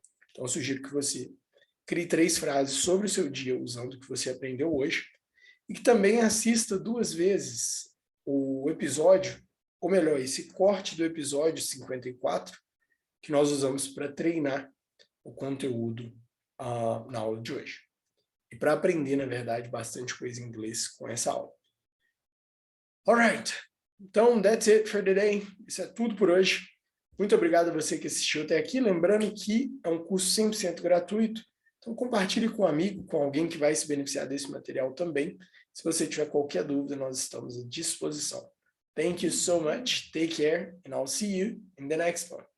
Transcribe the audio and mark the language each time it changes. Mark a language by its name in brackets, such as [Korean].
[Portuguese] Então, eu sugiro que você crie 3 frases sobre o seu dia, usando o que você aprendeu hoje, e que também assista 2 vezes o episódio, ou melhor, esse corte do episódio 54, que nós usamos para treinar o conteúdo na aula de hoje. E para aprender, na verdade, bastante coisa em inglês com essa aula. [English] Alright, [Portuguese] então [English] that's it for today. [Portuguese] Isso é tudo por hoje. Muito obrigado a você que assistiu até aqui. Lembrando que é um curso 100% gratuito. Então compartilhe com um amigo, com alguém que vai se beneficiar desse material também. Se você tiver qualquer dúvida, nós estamos à disposição. [English] Thank you so much. Take care, and I'll see you in the next one.